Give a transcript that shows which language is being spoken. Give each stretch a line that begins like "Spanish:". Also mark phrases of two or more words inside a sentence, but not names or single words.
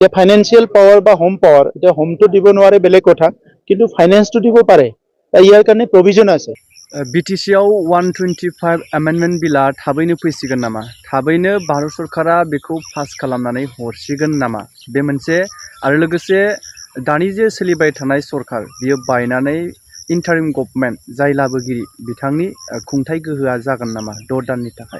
English: financial power
Assamese: বা
English: home power,
Assamese: এতিয়া হোমটো দিব নোৱাৰে বেলেগ কথা, কিন্তু ফাইনেন্সটো দিব পাৰে। ইয়াৰ কাৰণে প্ৰভিজন আছে।
Bodo: बिटिसिआव 125
English: amendment bill
Bodo: थाबैनो फैसिगोन नामा? थाबैनो भारत सरकारा बेखौ पास खालामनानै हरसिगोन नामा? बे मोनसे आरो लोगोसे दानि जे सोलिबाय थानाय सरकार बियो बायनानै
English: interim government
Bodo: जाय लाबोगिरि बिथांनि खुंथाय गोहोआ जागोन नामा 6 दाननि थाखाय?